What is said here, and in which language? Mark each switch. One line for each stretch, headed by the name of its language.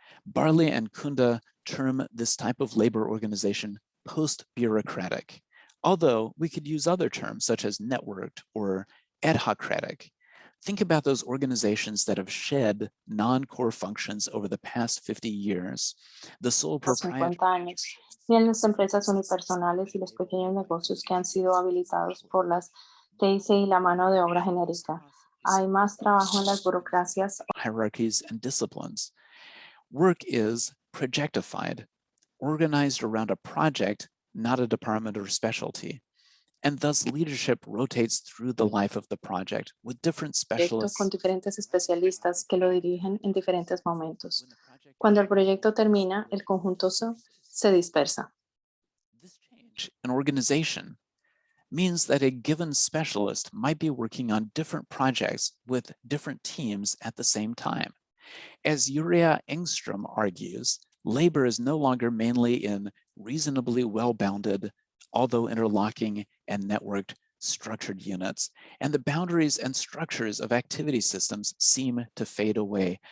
English: Barley and Kunda term this type of labor organization post-bureaucratic, although we could use other terms such as networked or ad hocratic. Think about those organizations that have shed non-core functions over the past 50 years. The sole proprietor.
Spanish: 50 años. Miren las empresas unipersonales y los pequeños negocios que han sido habilitados por las TIC y la mano de obra genérica. Hay más trabajo en las burocracias.
English: Hierarchies and disciplines. Work is projectified, organized around a project, not a department or specialty. And thus leadership rotates through the life of the project with different specialists.
Spanish: Con diferentes especialistas que lo dirigen en diferentes momentos. Cuando el proyecto termina, el conjunto se dispersa.
English: This change in organization means that a given specialist might be working on different projects with different teams at the same time. As Uriah Engstrom argues, labor is no longer mainly in reasonably well-bounded, although interlocking and networked structured units, and the boundaries and structures of activity systems seem to fade away.